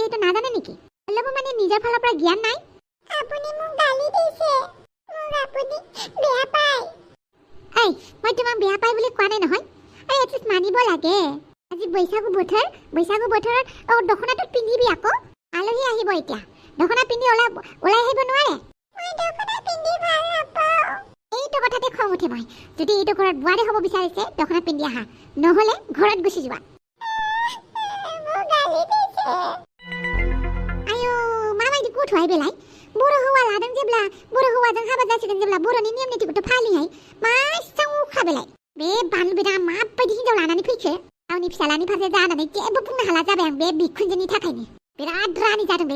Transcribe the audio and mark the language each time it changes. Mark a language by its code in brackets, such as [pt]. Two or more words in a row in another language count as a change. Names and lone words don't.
[as] সেইটো নাজানে নেকি অলপ মানে নিজৰ ফালৰ পৰা জ্ঞান নাই আপুনি মোক গালি দিছে মোক আপুনি বেয়া পায় এই মই তোমাক বেয়া পাই বুলি কোৱা নাই নহয় এই এটলিষ্ট মানিব লাগে আজি বৈশাগু বতৰত দখনাটো পিন্ধিবি আকৌ আলহী আহিব এতিয়া দখনা পিন্ধি ওলাই আহিব নোৱাৰে মই দখনা পিন্ধি ভাল নাপাওঁ এইটো কথাতে খং উঠে মই যদি এইটো ঘৰত বোৱাৰী হ'ব বিচাৰিছে দখনা পিন্ধি আহা নহ'লে ঘৰত গুচি যোৱা [brx] आयौ माबायदि गथ'हाय बेलाय बर' हौवा लादों जेब्ला बर' हौवाजों हाबा जासिगोन जेब्ला बर'नि नेम निथिखौथ' फालिहाय मा इसेबां उखा बेलाय बे बानलु बेदाङा माबायदि हिनजाव लानानै फैखो गावनि फिसालानि फारसे जानानै जेबो बुंनो हाला जाबाय आं बे बिखुनजोनि थाखायनो बिराद रानि जादों बे